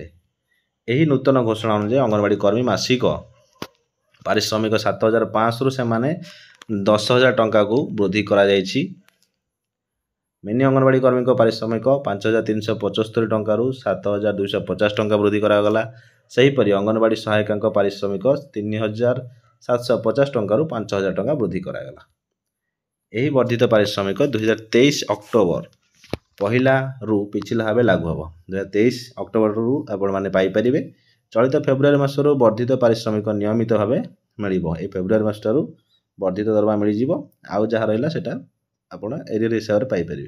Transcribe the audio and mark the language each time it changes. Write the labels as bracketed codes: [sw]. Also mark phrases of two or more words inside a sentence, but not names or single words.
[or] ଏହି ନୂତନ ଘୋଷଣା ଅନୁସାରେ ଅଙ୍ଗନୱାଡ଼ି କର୍ମୀ ମାସିକ ପାରିଶ୍ରମିକ 7,500 ଟଙ୍କାରୁ 10,000 ଟଙ୍କାକୁ ବୃଦ୍ଧି କରାଯାଉଛି। ମିନି ଅଙ୍ଗନୱାଡ଼ି କର୍ମୀ ପାରିଶ୍ରମିକ 5,375 ଟଙ୍କା 7,250 ଟଙ୍କା ବୃଦ୍ଧି କରାଗଲା। ସେହିପରି ଅଙ୍ଗନୱାଡ଼ି ସହାୟିକା ପାରିଶ୍ରମିକ 3,750 ଟଙ୍କା 5,000 ଟଙ୍କା ବୃଦ୍ଧି କରାଗଲା। ଏହି ବର୍ଦ୍ଧିତ ପାରିଶ୍ରମିକ 2023 ଅକ୍ଟୋବର ପହିଲାରୁ ପିଛିଲା ଭାବେ ଲାଗୁ ହେବ। 2023 ଅକ୍ଟୋବରରୁ ଆପଣମାନେ ପାଇପାରିବେ। ଚଳିତ ଫେବୃଆରୀ ମାସରୁ ବର୍ଦ୍ଧିତ ପାରିଶ୍ରମିକ ନିୟମିତ ଭାବେ ମିଳିବ। ଏହି ଫେବୃଆରୀ ମାସଠାରୁ ବର୍ଦ୍ଧିତ ଦରମା ମିଳିଯିବ। ଆଉ ଯାହା ରହିଲା ସେଇଟା ଆପଣ ଏରିୟର ହିସାବରେ ପାଇପାରିବେ।